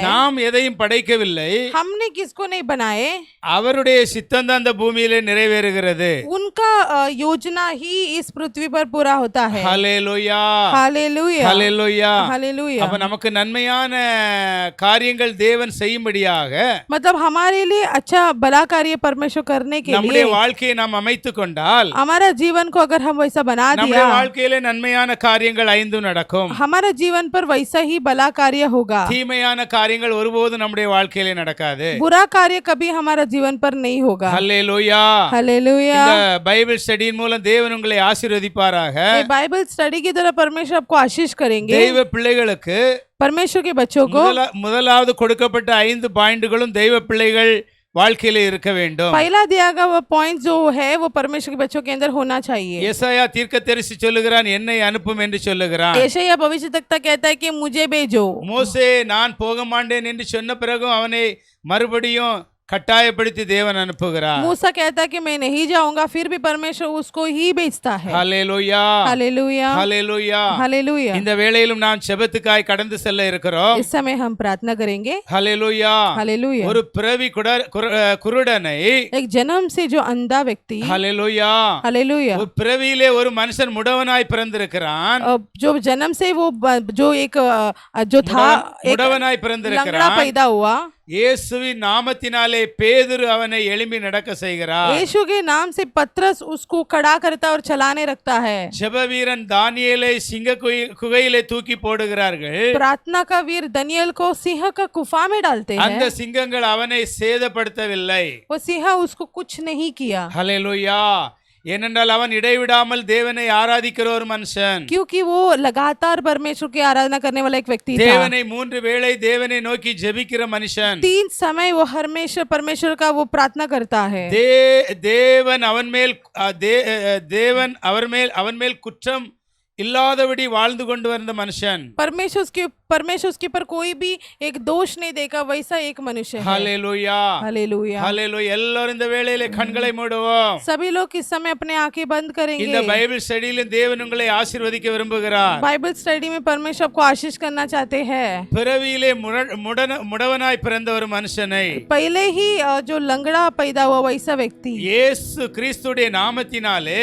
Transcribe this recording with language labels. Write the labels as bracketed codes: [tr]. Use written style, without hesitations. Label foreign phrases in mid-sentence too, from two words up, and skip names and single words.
[ta] நாம் எதையும் படைக்கவில்லை, [hi] हमने किसको नहीं बनाए, [ta] அவருடைய சித்தம் தான் இந்த பூமியிலே நிறைவேறுகிறது. [hi] उनका योजना ही इस पृथ्वी पर पूरा होता है। [ta] ஹல்லேலூயா. [hi] हालेलुया। [ta] ஹல்லேலூயா. [hi] हालेलुया। [ta] அப்ப நமக்கு நன்மையான காரியங்கள் தேவன் செய்யும்படியாக [hi] मतलब हमारे लिए अच्छा भला कार्य परमेश्वर करने के [ta] நம்முடைய [hi] लिए [ta] வாழ்க்கையை நாம் அமைத்துக் கொண்டால் [hi] हमारा जीवन को अगर हम वैसा बना [ta] நம்முடைய [hi] दिया, [ta] வாழ்க்கையிலே நன்மையான காரியங்கள் 5 நடக்கும். [hi] हमारा जीवन पर वैसा ही भला कार्य होगा। [ta] தீமையான காரியங்கள் ஒருபோதும் நம்முடைய வாழ்க்கையிலே நடக்காது. [hi] बुरा कार्य कभी हमारा जीवन पर नहीं होगा। [ta] ஹல்லேலூயா. [hi] हालेलुया। [ta] இந்த பைபிள் ஸ்டடியின் மூலம் தேவன் உங்களை ஆசீர்வதிப்பாராக. [hi] ये [en] Bible study [hi] की तरह परमेश्वर आपको आशीष करेंगे। [ta] தெய்வ பிள்ளைகளுக்கு [hi] परमेश्वर के बच्चों को [ta] முதலாவது கொடுக்கப்பட்ட 5 பாயிண்டுகளும் தெய்வ பிள்ளைகள் வாழ்க்கையில இருக்க வேண்டும். [hi] पहला दिया गया वो पॉइंट जो है वो परमेश्वर के बच्चों के अंदर होना चाहिए। [ta] ஏசாயா தீர்க்கதரிசி சொல்லுகிறான், என்னை அனுப்பும் என்று சொல்லுகிறான். [hi] यशायाह भविष्यद्वक्ता कहता है कि मुझे भेजो। [ta] மோசே நான் போக மாட்டேன் என்று சொன்ன பிறகும் அவனை மறுபடியும் கட்டாயப்படுத்தி தேவன் அனுப்புகிறார். [hi] मूसा कहता है कि मैं नहीं जाऊंगा, फिर भी परमेश्वर उसको ही भेजता है। [ta] ஹல்லேலூயா, [hi] हालेलुया, [ta] ஹல்லேலூயா. [hi] हालेलुया। [ta] இந்த வேளையிலும் நாம் செபத்துக்காய் கடந்து செல்ல இருக்கிறோம். [hi] इस समय हम प्रार्थना करेंगे। [ta] ஹல்லேலூயா. [hi] हालेलुया। [ta] ஒரு பிறவி குருடனை, [hi] एक जन्म से जो अंधा व्यक्ति, [ta] ஹல்லேலூயா, [hi] हालेलुया, [ta] ஒரு பிறவியிலே ஒரு மனுஷன் முடவனாய் பிறந்திருக்கிறான். [hi] जो जन्म से वो जो एक जो था एक [ta] முடவனாய் [hi] लंगड़ा [ta] பிறந்திருக்கிறான். [hi] पैदा हुआ, [ta] இயேசுவின் நாமத்தினாலே பேதுரு அவனை எழும்பி நடக்க செய்கிறார். [hi] यीशु के नाम से पतरस उसको खड़ा करता और चलाने रखता है। [ta] ஜெப வீரன் தானியேலை சிங்க குகையிலே தூக்கி போடுகிறார்கள். [hi] प्रार्थना का वीर दनियल को सिंह का गुफा में डालते [ta] அந்த [hi] हैं। [ta] சிங்கங்கள் அவனை சேதப்படுத்தவில்லை. [hi] वो सिंह उसको कुछ नहीं किया, [ta] ஹல்லேலூயா. ஏனென்றால் அவன் இடைவிடாமல் தேவனை ஆராதிக்கிற ஒரு மனுஷன். [hi] क्योंकि वो लगातार परमेश्वर की आराधना करने वाला एक व्यक्ति था। [ta] தேவனை 3 வேளை தேவனை நோக்கி ஜெபிக்கிற மனுஷன். [hi] 3 समय वो हमेशा परमेश्वर का वो प्रार्थना करता है। [ta] தேவன் அவன் மேல் குற்றம் இல்லாதபடி வாழ்ந்து கொண்டு வந்த மனுஷன். [hi] परमेश्वर उसके पर कोई भी एक दोष नहीं देखा, वैसा एक मनुष्य है। [ta] ஹல்லேலூயா, [hi] हालेलुया। [ta] ஹல்லேலூயா. எல்லாரும் இந்த வேளையிலே கண்களை மூடுவோம். [hi] सभी लोग इस समय अपने आंखें बंद [ta] இந்த [hi] करेंगे। [ta] பைபிள் ஸ்டடியில தேவன் உங்களை ஆசீர்வதிக்க விரும்புகிறார். [en] Bible study [hi] में परमेश्वर आपको आशीष करना चाहते हैं। [ta] பிறவியிலே முடவனாய் பிறந்த ஒரு மனுஷனை [hi] पहले ही जो लंगड़ा पैदा हुआ वैसा व्यक्ति [ta] இயேசு கிறிஸ்துடைய நாமத்தினாலே